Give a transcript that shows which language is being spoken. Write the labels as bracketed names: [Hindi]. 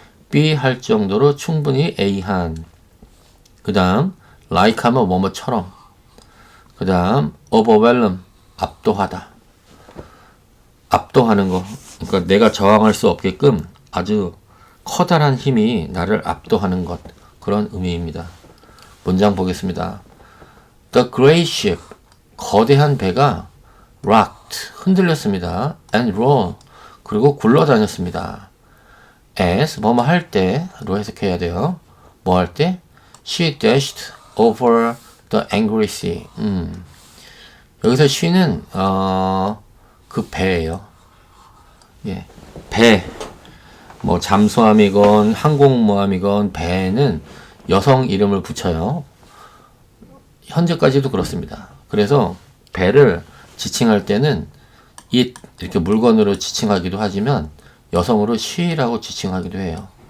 [Korean] B 할 정도로 충분히 A한. 그 다음 like 하면 뭐뭐처럼. 그 다음 overwhelm 압도하다. 압도하는 거. 그러니까 내가 저항할 수 없게끔 아주 커다란 힘이 나를 압도하는 것. 그런 의미입니다. 문장 보겠습니다. [English] The great ship, [Korean] 거대한 배가 rocked, 흔들렸습니다. [English] and rolled, [Korean] 그리고 굴러다녔습니다. as, 뭐뭐 할 때로 해석해야 돼요. 뭐 할 때? [English] She dashed over the angry sea. [Korean] 여기서 she는 그 배예요. 예, 배. 뭐 잠수함이건 항공모함이건 배에는 여성 이름을 붙여요. 현재까지도 그렇습니다. 그래서 배를 지칭할 때는 it 이렇게 물건으로 지칭하기도 하지만 여성으로 she라고 지칭하기도 해요.